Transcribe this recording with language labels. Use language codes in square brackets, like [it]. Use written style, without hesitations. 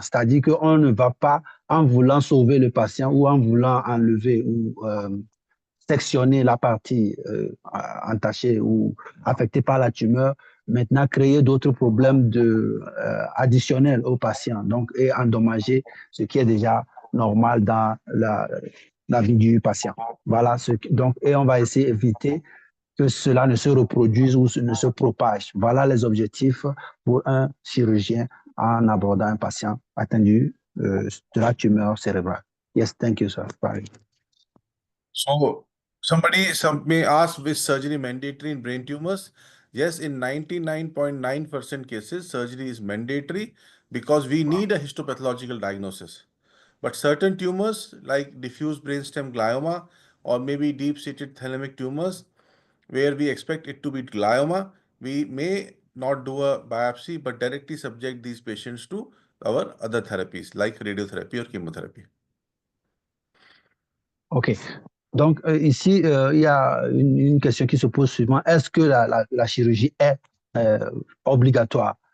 [fr] C'est-à-dire qu'on ne va pas, en voulant sauver le patient ou en voulant enlever ou sectionner la partie entachée ou affectée par la tumeur, maintenant créer d'autres problèmes additionnels au patient, donc et endommager ce qui est déjà normal dans la vie du patient. Voilà, donc, et on va essayer d'éviter que cela ne se reproduise ou ne se propage. Voilà les objectifs pour un chirurgien en abordant un patient atteint de la tumeur cérébrale. [en] Yes, thank you, sir. Bye. So some may ask, which surgery mandatory in brain tumors? Yes, in 99.9% cases, surgery is mandatory because we need a histopathological diagnosis. But certain tumors like diffuse brainstem glioma or maybe deep-seated thalamic tumors, where we expect it to be glioma, we may not do a biopsy but directly subject these patients to our other therapies like radiotherapy or chemotherapy. OK. [fr] Donc, ici, il y a une question qui se pose suivant. Est-ce que la chirurgie est obligatoire?